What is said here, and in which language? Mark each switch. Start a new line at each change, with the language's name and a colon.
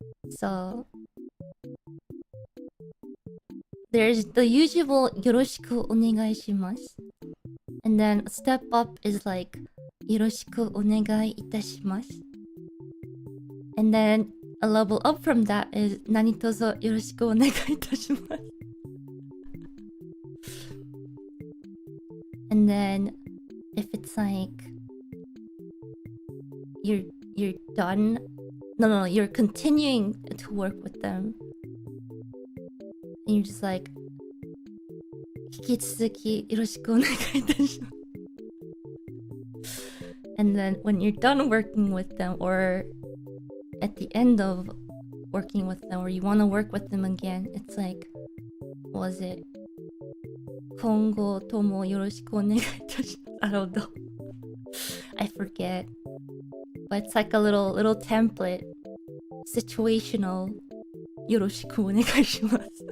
English: So there's the usual
Japanese: よろしくお願いします.
English: And then a step up is like
Japanese: よろしくお願いいたします.
English: And then a level up from that is
Japanese: 何卒よろしくお願いいたします.
English: And then if it's like you're done, no, you're continuing to work with them, and you're just like
Japanese: 引き続きよろしくお願いいたします.
English: And then when you're done working with them, or at the end of working with them, or you want to work with them again, it's like, what was it?
Japanese: 今後ともよろしくお願いいたします.
English: I don't know. I forget. But it's like a little template. Situational.
Japanese: よろしくお願いします.